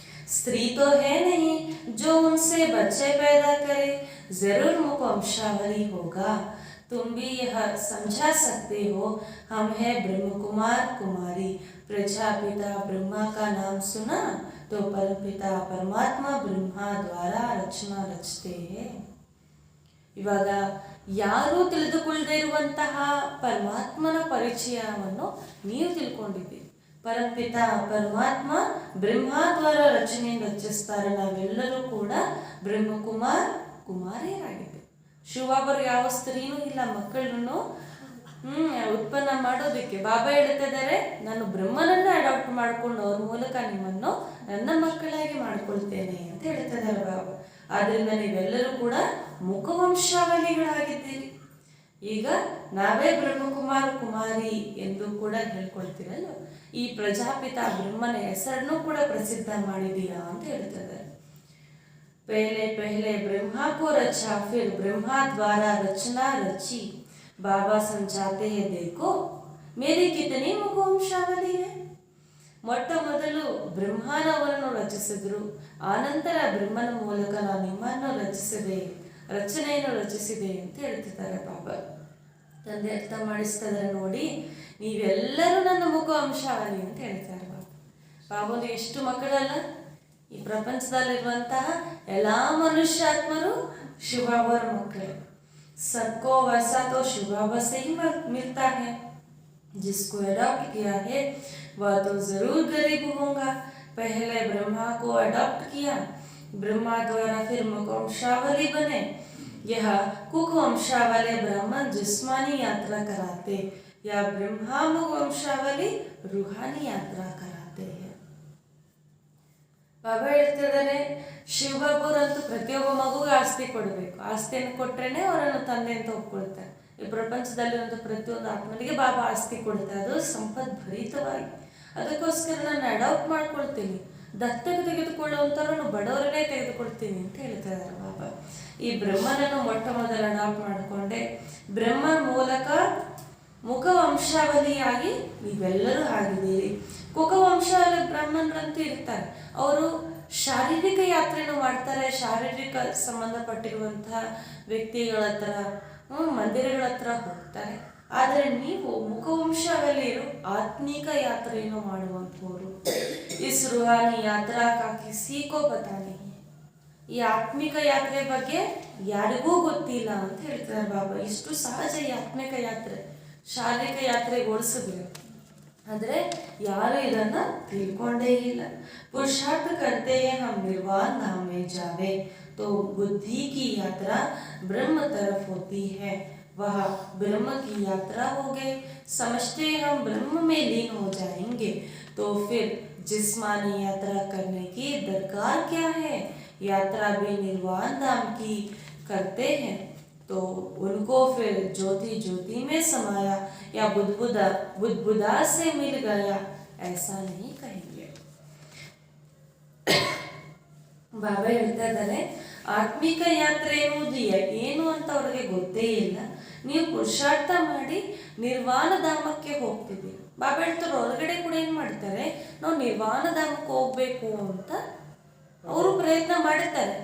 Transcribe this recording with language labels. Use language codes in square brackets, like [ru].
[hi] स्त्री तो है नहीं जो उनसे बच्चे पैदा करे, जरूर मुकवंशावली होगा. तुम भी यह समझा सकते हो, हम है ब्रह्म कुमार कुमारी. प्रजापिता ब्रह्मा का नाम सुना तो परमपिता परमात्मा ब्रह्मा द्वारा रचना रचते हैं. [kn] ಇವಾಗ ಯಾರೂ ತಿಳಿದುಕೊಳ್ಳದೆ ಇರುವಂತಹ ಪರಮಾತ್ಮನ ಪರಿಚಯವನ್ನು ನೀವು ತಿಳ್ಕೊಂಡಿದ್ದೀರಿ. ಪರಮಪಿತ ಪರಮಾತ್ಮ ಬ್ರಹ್ಮ ದ್ವಾರ ರಚನೆಯನ್ನು ರಚಿಸ್ತಾರೆ. ನಾವೆಲ್ಲರೂ ಕೂಡ ಬ್ರಹ್ಮಕುಮಾರ್ ಕುಮಾರಿಯರಾಗಿದ್ದೇವೆ. ಶಿವಬಾಬರು ಯಾವ ಸ್ತ್ರೀನೂ ಇಲ್ಲ ಮಕ್ಕಳನ್ನು ಉತ್ಪನ್ನ ಮಾಡೋದಕ್ಕೆ. ಬಾಬಾ ಹೇಳ್ತಿದ್ದಾರೆ, ನಾನು ಬ್ರಹ್ಮನನ್ನು ಅಡಾಪ್ಟ್ ಮಾಡಿಕೊಂಡು ಅವ್ರ ಮೂಲಕ ನಿಮ್ಮನ್ನು ನನ್ನ ಮಕ್ಕಳಾಗಿ ಮಾಡ್ಕೊಳ್ತೇನೆ ಅಂತ ಹೇಳ್ತಿದ್ದಾರೆ ಬಾಬಾ. ಆದ್ದರಿಂದ ನೀವೆಲ್ಲರೂ ಕೂಡ ಮುಖವಂಶಾವಳಿಗಳಾಗಿದ್ದೀರಿ. ಈಗ ನಾವೇ ಬ್ರಹ್ಮಕುಮಾರ್ ಕುಮಾರಿ ಎಂದು ಕೂಡ ಹೇಳ್ಕೊಳ್ತೀರಲ್ಲ. ಈ ಪ್ರಜಾಪಿತ ಬ್ರಹ್ಮನ ಹೆಸರನ್ನು ಕೂಡ ಪ್ರಸಿದ್ಧ ಮಾಡಿದೀಯಾ ಅಂತ ಹೇಳ್ತಿದ್ದಾರೆ. [hi] पहले पहले ब्रह्मा को रचा, फिर ब्रह्मा द्वारा रचना रची. बाबा समझाते हैं, देखो मेरी कितनी मुखवंशावली है. [kn] ಮೊಟ್ಟ ಮೊದಲು ಬ್ರಹ್ಮನವರನ್ನು ರಚಿಸಿದ್ರು, ಆನಂತರ ಬ್ರಹ್ಮನ ಮೂಲಕ ನಾನು ನಿಮ್ಮನ್ನು ರಚನೆಯನ್ನು ರಚಿಸಿದೆ ಅಂತ ಹೇಳ್ತಿದ್ದಾರೆ ಬಾಬಾ. ತಂದೆ ಅರ್ಥ ಮಾಡಿಸ್ತಿದ್ದಾರೆ, ನೋಡಿ ನೀವೆಲ್ಲರೂ ನನ್ನ ಮುಖವಂಶಾವಳಿ ಅಂತ ಹೇಳ್ತಾರೆ ಬಾಬಾ. ಬಾಬನು ಎಷ್ಟು ಮಕ್ಕಳಲ್ಲ, ಈ ಪ್ರಪಂಚದಲ್ಲಿರುವಂತಹ ಎಲ್ಲ ಮನುಷ್ಯಾತ್ಮರು ಶಿವಬಾಬರ ಮಕ್ಕಳು. [hi] सबको वैसा तो शिव बाबा से ही मिलता है. जिसको अडॉप्ट किया है वह तो जरूर गरीब होगा. पहले ब्रह्मा को अडॉप्ट किया, ब्रह्मा द्वारा फिर मुख वंशावली बने, यह कुक वंशावली ब्राह्मण जिस्मानी यात्रा कराते या ब्रह्मा मुख वंशावली रूहानी यात्रा कराते हैं. [kn] ಬಾಬಾ ಹೇಳ್ತಿದ್ದಾರೆ, ಶಿವಬಾಬುರಂತೂ ಪ್ರತಿಯೊಬ್ಬ ಮಗುಗೆ ಆಸ್ತಿ ಕೊಡಬೇಕು, ಆಸ್ತಿಯನ್ನು ಕೊಟ್ರೇನೆ ಅವರನ್ನು ತಂದೆ ಅಂತ ಒಪ್ಕೊಳ್ತಾರೆ. ಈ ಪ್ರಪಂಚದಲ್ಲಿರುವಂಥ ಪ್ರತಿಯೊಂದು ಆತ್ಮನಿಗೆ ಬಾಬಾ ಆಸ್ತಿ ಕೊಡ್ತಾರೆ, ಅದು ಸಂಪತ್ ಭರಿತವಾಗಿ. ಅದಕ್ಕೋಸ್ಕರ ನಾನು ಅಡಾಪ್ಟ್ ಮಾಡ್ಕೊಳ್ತೀನಿ, ದತ್ತಕ್ಕೆ ತೆಗೆದುಕೊಳ್ಳುವಂಥವ್ರನ್ನು ಬಡವರನ್ನೇ ತೆಗೆದುಕೊಳ್ತೀನಿ ಅಂತ ಹೇಳ್ತಾ ಇದ್ದಾರೆ ಬಾಬಾ. ಈ ಬ್ರಹ್ಮನನ್ನು ಮೊಟ್ಟ ಮೊದಲು ಅಡಾಪ್ಟ್ ಮಾಡಿಕೊಂಡೆ, ಬ್ರಹ್ಮನ ಮೂಲಕ ಮುಖ ವಂಶಾವಳಿಯಾಗಿ ನೀವೆಲ್ಲರೂ ಆಗಿದ್ದೀರಿ. ಕುಖವಂಶಾವಳಿ ಬ್ರಾಹ್ಮಣರಂತೂ ಇರ್ತಾರೆ, ಅವರು ಶಾರೀರಿಕ ಯಾತ್ರೆಯನ್ನು ಮಾಡ್ತಾರೆ, ಶಾರೀರಿಕ ಸಂಬಂಧಪಟ್ಟಿರುವಂತಹ ವ್ಯಕ್ತಿಗಳ ಹತ್ರ ಮಂದಿರಗಳ ಹತ್ರ ಹೋಗ್ತಾರೆ. ಆದರೆ ನೀವು ಮುಖವಂಶಾವಳಿಯರು ಆತ್ಮಿಕ ಯಾತ್ರೆಯನ್ನು ಮಾಡುವಂಥವರು. [hi] ಇಸ್ ರೂಹಾನಿ ಯಾತ್ರಾ ಕಾ ಕಿಸಿಕೋ ಪತಾ ನಹೀ. [kn] ಈ ಆತ್ಮಿಕ ಯಾತ್ರೆ ಬಗ್ಗೆ ಯಾರಿಗೂ ಗೊತ್ತಿಲ್ಲ ಅಂತ ಹೇಳ್ತಾರೆ ಬಾಬಾ. ಇಷ್ಟು ಸಹಜ ಈ ಆತ್ಮಿಕ ಯಾತ್ರೆ, ಶಾರೀರಿಕ ಯಾತ್ರೆಗೆ ಹೋಲಿಸಿದ್ರೆ, ಆದರೆ ಯಾರು ಇದನ್ನ ತಿಳ್ಕೊಂಡೇ ಇಲ್ಲ. [hi] पुरुषार्थ करते हैं हम निर्वाण धाम में जावे, तो बुद्धि की यात्रा ब्रह्म तरफ होती है, वह ब्रह्म की यात्रा हो गए. समझते हम ब्रह्म में लीन हो जाएंगे, तो फिर जिस्मानी यात्रा करने की दरकार क्या है. यात्रा भी निर्वाण धाम की करते हैं, तो उनको फिर ज्योति ज्योति में समाया या बुदबुदा से मिल गया, ऐसा नहीं कहेंगे. [kn] ಬಾಬಾ ಹೇಳ್ತಾ ಇದ್ದಾರೆ, ಆತ್ಮಿಕ ಯಾತ್ರೆ ಎನ್ನುವುದು ಏನು ಅಂತ ಅವ್ರಿಗೆ ಗೊತ್ತೇ ಇಲ್ಲ. ನೀವು ಪುರುಷಾರ್ಥ ಮಾಡಿ ನಿರ್ವಾಣ ಧಾಮಕ್ಕೆ ಹೋಗ್ತಿದ್ದೀರಿ. ಬಾಬಾ ಹೇಳ್ತಾರೆ, ಹೊರಗಡೆ ಕೂಡ ಏನ್ ಮಾಡ್ತಾರೆ, ನಾವು ನಿರ್ವಾಣ ಧಾಮಕ್ಕೆ ಹೋಗ್ಬೇಕು ಅಂತ ಅವರು ಪ್ರಯತ್ನ ಮಾಡ್ತಾರೆ.